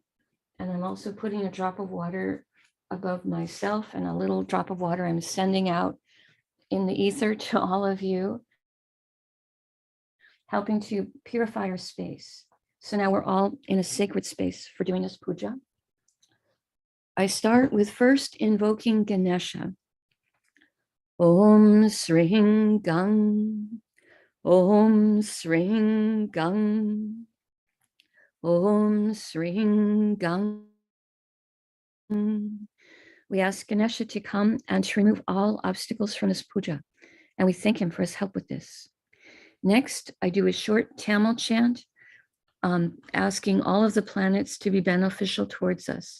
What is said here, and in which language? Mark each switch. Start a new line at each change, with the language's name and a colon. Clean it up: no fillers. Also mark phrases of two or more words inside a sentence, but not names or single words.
English: And I'm also putting a drop of water above myself and a little drop of water I'm sending out in the ether to all of you, helping to purify our space. So now we're all in a sacred space for doing this puja. I start with first invoking Ganesha.
Sanskrit: Om Sring Gang, Om Sring Gang, Om Sring Gang.
English: We ask Ganesha to come and to remove all obstacles from this puja, and we thank him for his help with this. Next, I do a short Tamil chant, asking all of the planets to be beneficial towards us.